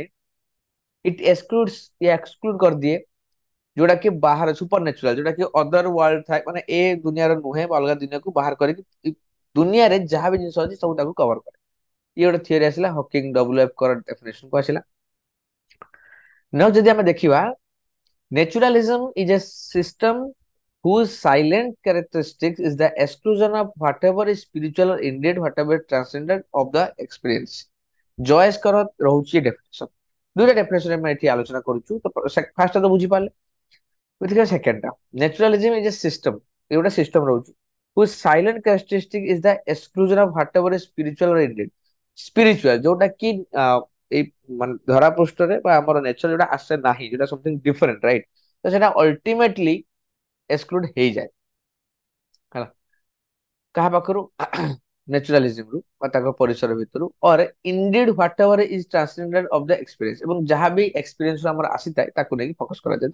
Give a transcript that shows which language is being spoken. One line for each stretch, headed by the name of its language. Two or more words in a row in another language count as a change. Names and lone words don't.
English: it exclude
Odia: କରିଦିଏ ଯୋଉଟା କି ବାହାର
English: super natural,
Odia: ଯୋଉଟା କି
English: other world
Odia: ଥାଏ, ମାନେ ଏ ଦୁନିଆର ନୁହେଁ ବା ଅଲଗା ଦୁନିଆକୁ ବାହାର କରିକି ଦୁନିଆରେ ଯାହା ବି ଜିନିଷ ଅଛି ସବୁ ତାକୁ କଭର କରେ। ଇଏ ଗୋଟେ ଥିଓରି ଆସିଲା, ହକିଂ WF କର ଡେଫିନେସନ କୁ ଆସିଲା। ନାଉ ଯଦି ଆମେ ଦେଖିବା,
English: naturalism is a system whose silent characteristics is the exclusion of whatever is spiritual or indeed whatever is transcendent of the experience।
Odia: ଜୟେଶ କର ରହୁଛି ଡେଫିନେସନ। ଦୁଇଟା ଡେଫିନେସନ ଆମେ ଏଠି ଆଲୋଚନା କରୁଛୁ। ତ ଫାର୍ଷ୍ଟ ତ ବୁଝିପାରିଲେ। ବୁଝିଗଲେ ସେକେଣ୍ଡ ଟା,
English: naturalism is a system,
Odia: ଏ ଗୋଟେ ସିଷ୍ଟମ ରହୁଛି
English: whose silent characteristic is the exclusion of whatever is spiritual or indeed spiritual,
Odia: ଯୋଉଟା କି ଏଇ ମାନେ ଧରା ପୃଷ୍ଠରେ ବା ଆମର ନେଚର ଯୋଉଟା ଆସେ ନାହିଁ, ଯୋଉଟା
English: something different right,
Odia: ତ ସେଟା ଅଲ୍ଟିମେଟଲି ଏକ୍ସକ୍ଲୁଡ ହେଇଯାଏ ହେଲା କାହା ପାଖରୁ ନ୍ୟାଚୁରାଲିଜିମ ରୁ ବା ତାଙ୍କ ପରିସର ଭିତରୁ,
English: or indeed what ever is transcendent of the experience,
Odia: ଏବଂ ଯାହା ବି ଏକ୍ସପିରିଏନ୍ସ ଆମର ଆସିଥାଏ ତାକୁ ନେଇକି ଫୋକସ କରାଯାଏ।